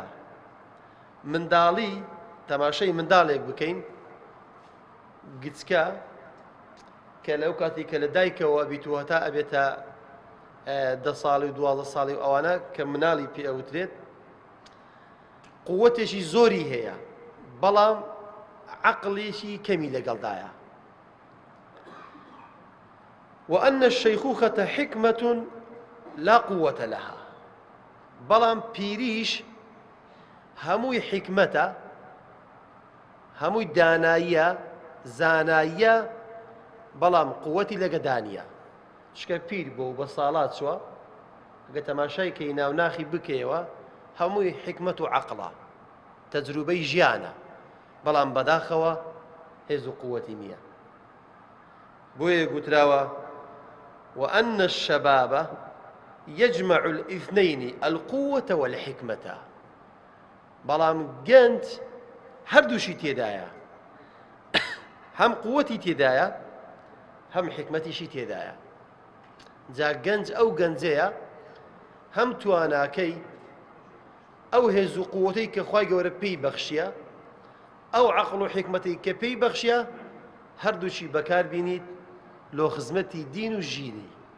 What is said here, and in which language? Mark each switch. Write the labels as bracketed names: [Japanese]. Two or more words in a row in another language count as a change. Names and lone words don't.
[Central Kurdish] منداڵی، تەماشای منداڵێک بکەین گچکە کە لەو کاتی کە لە دایکەوە بیتوە تا ئەبێتە 10 ساڵی و 12 ساڵی و ئەوانە کە مناڵی پێ ئەوترێت، قووەتێکی زۆری هەیە بەڵام عەقڵێکی کەمی لەگەڵدایە. [Arabic] وأن الشيخوخة حكمة لا قوة لها. [Central Kurdish] بەڵام پیریش هەمووی حکمەتە، هەمووی داناییە، زاناییە، بەڵام قووەتی لەگەدانیە. شکە پیر بۆ بە ساڵات چوە ئەگە تەماشای کەی ناوناخی بکەیەوە هەمووی حکمت و عەقڵە، تەجروبەی ژیانە، بەڵام بەداخەوە هێز و قووەتی نییە. بۆیە گوتراوە [Arabic] وأن الشباب يجمع الاثنين القوة والحكمة. [Central Kurdish] بەڵام گەنج هەردووشی تێدایە، هەم قووەتی تێدایە هەم حکمەتیشی تێدایە. جا گەنج ئەو گەنجەیە هەم تواناکەی ئەو هێز و قووەتەی کە خوای گەورە پێی بەخشیە، ئەو عەقڵ و حکمەتی کە پێی بەخشیە، هەردووشی بەکار بینیت لۆ خزمەتی دین و ژیری.